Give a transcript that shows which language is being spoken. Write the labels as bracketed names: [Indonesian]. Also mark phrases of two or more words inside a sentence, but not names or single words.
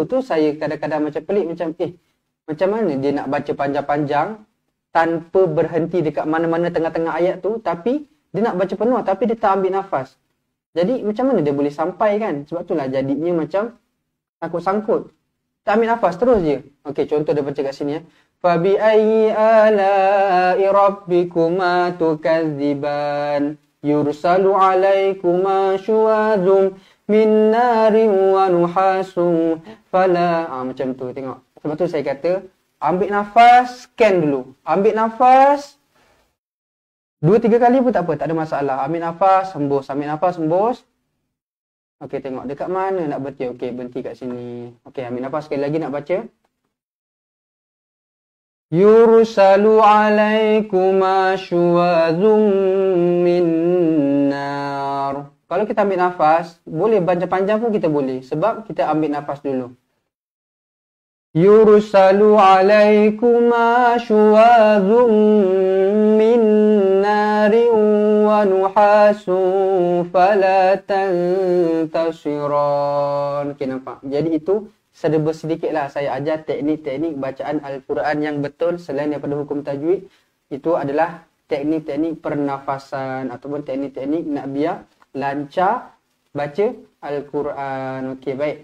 [Malay] Tu saya kadang-kadang macam pelik, macam mana dia nak baca panjang-panjang tanpa berhenti dekat mana-mana tengah-tengah ayat tu, tapi dia nak baca penuh tapi dia tak ambil nafas. Jadi macam mana dia boleh sampai kan? Sebab itulah jadinya macam sangkut-sangkut. Tak ambil nafas terus je. Okey, contoh dia baca kat sini ya. [Arabic] فبأي آلاء ربكما تكذبان يرسل عليكما شواظ من نار ونحاس فلا. [Malay] Macam tu tengok. Sebab tu saya kata ambil nafas, scan dulu. Ambil nafas 2-3 kali pun tak apa, tak ada masalah. Ambil nafas, hembus. Ambil nafas, hembus. Okey, tengok dekat mana nak berhenti. Okey, berhenti kat sini. Okey, ambil nafas sekali lagi nak baca. [Arabic] يرسل عليكما شواظ من نار. [Malay] Kalau kita ambil nafas, boleh panjang-panjang pun kita boleh. Sebab kita ambil nafas dulu. [Arabic] يرسل عليكما شواظ من نار ونحاس فلا تنتصران. [Malay] Okey, nampak? Jadi itu serba sedikitlah saya ajar teknik-teknik bacaan Al-Quran yang betul selain daripada hukum tajwid. Itu adalah teknik-teknik pernafasan ataupun teknik-teknik nak biar lancar baca Al-Quran. Okey, baik.